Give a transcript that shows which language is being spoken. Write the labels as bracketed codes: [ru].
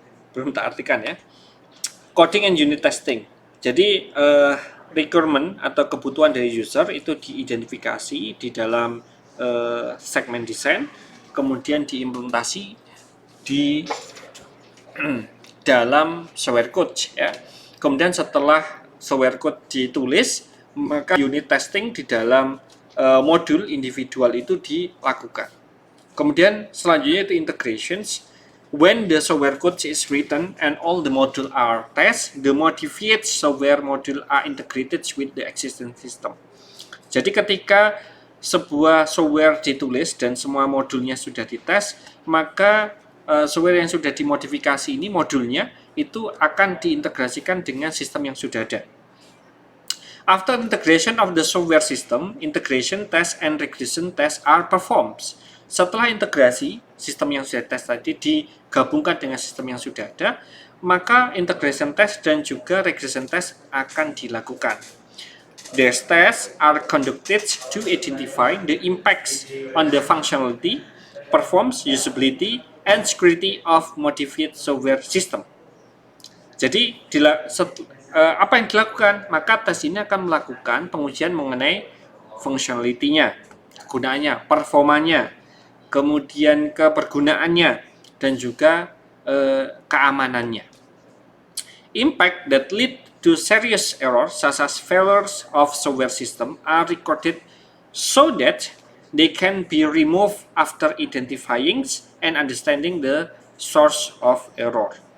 [id] Belum tak artikan ya. [en] Coding and unit testing. [id] Jadi requirement atau kebutuhan dari user itu diidentifikasi di dalam segmen desain, kemudian diimplementasi di dalam software code ya. Kemudian setelah software code ditulis, maka unit testing di dalam modul individual itu dilakukan. Kemudian selanjutnya itu integrations. [en] When the software code is written and all the module are tested, the modified software module are integrated with the existing system. [id] Jadi ketika sebuah software ditulis dan semua modulnya sudah dites, maka software yang sudah dimodifikasi ini modulnya itu akan diintegrasikan dengan sistem yang sudah ada. [en] After integration of the software system, integration test and regression test are performed. [id] Setelah integrasi sistem yang sudah tes tadi digabungkan dengan sistem yang sudah ada, maka integration test dan juga regression test akan dilakukan. [en] These tests are conducted to identify the impacts on the functionality, performance, usability, and security of modified software system. [id] Jadi apa yang dilakukan? Maka tes ini akan melakukan pengujian mengenai functionality-nya, kegunaannya, performanya, kemudian kepergunaannya, dan juga keamanannya. [en] Impact that lead to serious errors such as failures of software system are recorded so that they can be removed after identifying and understanding the source of error.